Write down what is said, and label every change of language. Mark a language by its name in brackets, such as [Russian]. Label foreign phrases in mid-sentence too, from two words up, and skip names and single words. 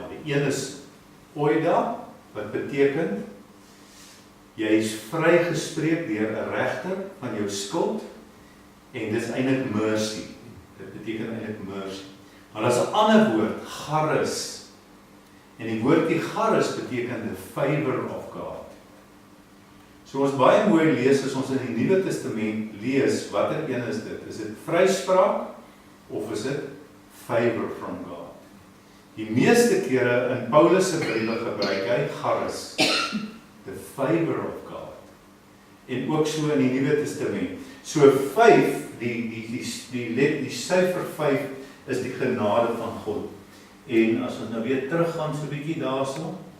[Afrikaans] Die een is oida, wat beteken jy is vrygespreek deur 'n regter van jou skuld, en dis eintlik mercy. Dit beteken eintlik mercy. Maar daar's 'n ander woord, charis. En die woordjie charis beteken [English] the favor of God. [Afrikaans] So ons baie mooi lees as ons in die Nuwe Testament lees, watter een is dit? Is dit vryspraak of is dit [English] favor from God? [Afrikaans] Die meeste kere in Paulus se briewe gebruik hy charis, [English] the favor of God. [Afrikaans] En ook so in die Nuwe Testament. So 5, die syfer 5 is die genade van God. En as ons nou weer teruggaan so 'n bietjie daarso.